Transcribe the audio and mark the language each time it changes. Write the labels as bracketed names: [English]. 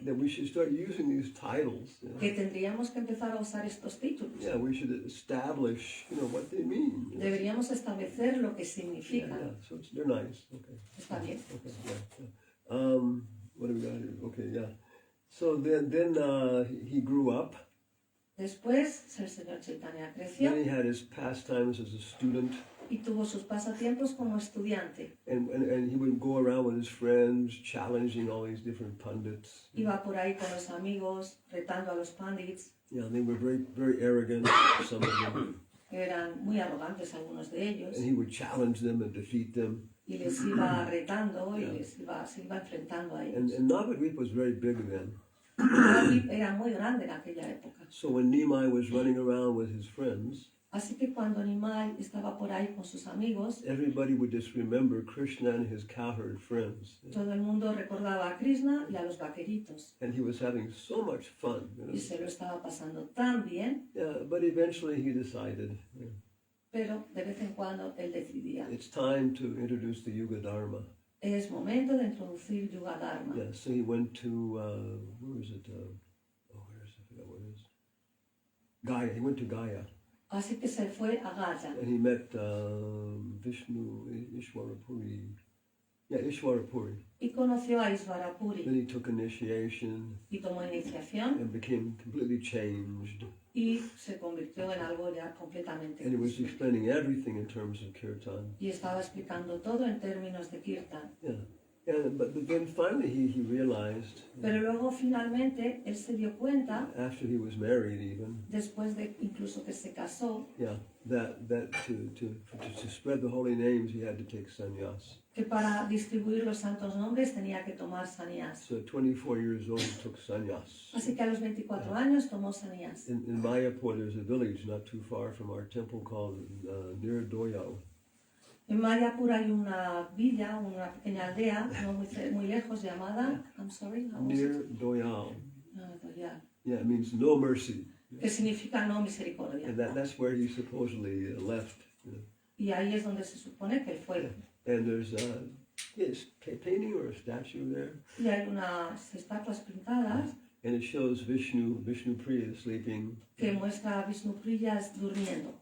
[English] that we should start using these titles. [Spanish] que tendríamos que empezar a usar estos títulos. [English] Yeah, we should establish, what they mean. [Spanish] Deberíamos establecer lo que [English] Yeah, [Spanish] significan. [English] so they're nice. Okay. [Spanish] Está bien. [English] Okay. Yeah. What do we got here? Okay, yeah. So then he grew up. [Spanish] Después el Señor Chaitanya creció [English] Then he had his pastimes as a student, [Spanish] y tuvo sus pasatiempos como estudiante. [English] and he would go around with his friends, challenging all these different pundits. [Spanish] Iba por ahí con los amigos, retando a los pandits. [English] Yeah, they were very, very arrogant, some of them, [Spanish] Eran muy arrogantes algunos de ellos. [English] and he would challenge them and defeat them. [Spanish] Y les iba retando y se iba enfrentando a [English] And [Spanish] ellos. [English] Navadvip was very big then. [Spanish] Era muy grande en aquella época. [English] So when Nimai was running around with his friends, [Spanish] Así que cuando Nimai estaba por ahí con sus amigos, [English] everybody would just remember Krishna and his cowherd friends. [Spanish] todo el mundo recordaba a Krishna y a los vaqueritos. [English] And he was having so much fun. [Spanish] Y se lo estaba pasando tan bien. [English] Yeah, but eventually he decided, [Spanish] pero de vez en cuando él decidía, [English] it's time to introduce the Yuga Dharma. [Spanish] es momento de introducir Yuga Dharma. [English] Yeah, so he went to, where is it? Where is it? I forgot what it is. Gaya. He went to Gaya. [Spanish] Así que se fue a Gaya [English] And he met Vishnu Ishwarapuri. Yeah, Ishwarapuri. [Spanish] y conoció a Isvarapuri [English] Then he took initiation [Spanish] y tomó iniciación [English] and became completely changed. [Spanish] y se convirtió en algo ya completamente [English] And he was [Spanish] distinto. [English] explaining everything in terms of kirtan. [Spanish] Y estaba explicando todo en términos de kirtan. [English] Yeah. But then finally he realized, [Spanish] Pero luego finalmente él se dio cuenta, [English] after he was married even, [Spanish] después de incluso que se casó, [English] yeah, that to spread the holy names he had to take sannyas. [Spanish] que para distribuir los santos nombres tenía que tomar sannyas. [English] So at 24 years old he took sannyas. [Spanish] Así que a los 24 años tomó sannyas. [English] In Mayapur there's a village not too far from our temple called Nirdoya. [Spanish] En Mayapur hay una villa, una pequeña aldea, no muy lejos, llamada, [English] I'm sorry, how was it? [Spanish] Nirdoya. Doyal, [English] Yeah, it means no mercy. [Spanish] que significa no misericordia. [English] And that's where he supposedly left. You know. [Spanish] Y ahí es donde se supone que fue. [English] And there's a painting or a statue there. [Spanish] Y hay unas estatuas pintadas [English] And it shows Vishnu Priya sleeping, [Spanish] que muestra a Vishnu Priya durmiendo.